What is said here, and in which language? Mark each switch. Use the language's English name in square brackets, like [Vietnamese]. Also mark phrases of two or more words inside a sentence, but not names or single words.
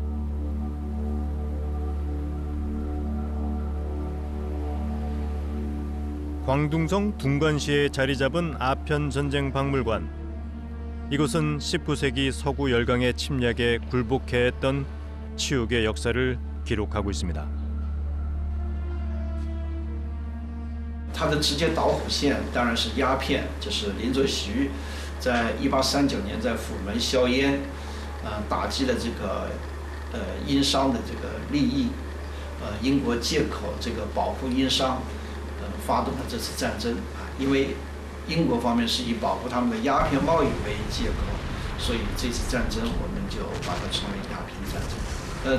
[Korean] 광둥성 둥관시에 자리 잡은 아편전쟁박물관. 이곳은 19세기 서구 열강의 침략에 굴복해야 했던 치욕의 역사를 기록하고 있습니다. [Chinese] 它的直接导火线当然是鸦片，就是林则徐在1839年在虎门销烟，打击了这个殷商的这个利益，英国借口这个保护殷商，发动了这次战争啊，因为英国方面是以保护他们的鸦片贸易为借口，所以这次战争我们就把它称为鸦片战争。